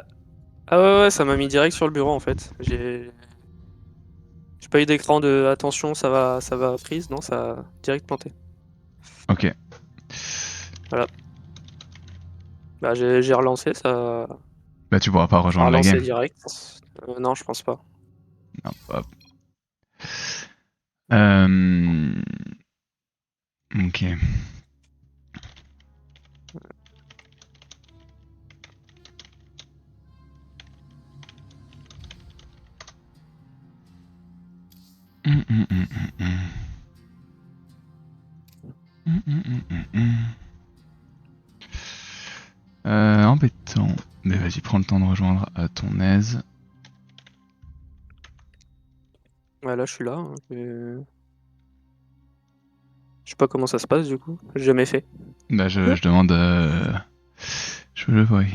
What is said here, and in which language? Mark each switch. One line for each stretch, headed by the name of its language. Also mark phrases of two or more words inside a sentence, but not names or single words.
French: Ah ouais, ça m'a mis direct sur le bureau en fait. J'ai pas eu d'écran de attention, ça va freeze, non, ça a direct planté. Ok. Bah, j'ai relancé, ça Bah, tu pourras pas a rejoindre la relancé game. direct. Non, je pense pas. Non, hop. Euh... Ok. Hum, hum, hum, hum, hum. Hum, hum, hum, hum, hum. Embêtant. Mais vas-y, prends le temps de rejoindre à ton aise. Ouais, là, je suis là. Hein, je sais pas comment ça se passe, du coup. J'ai jamais fait. Bah, je demande. Je le vois.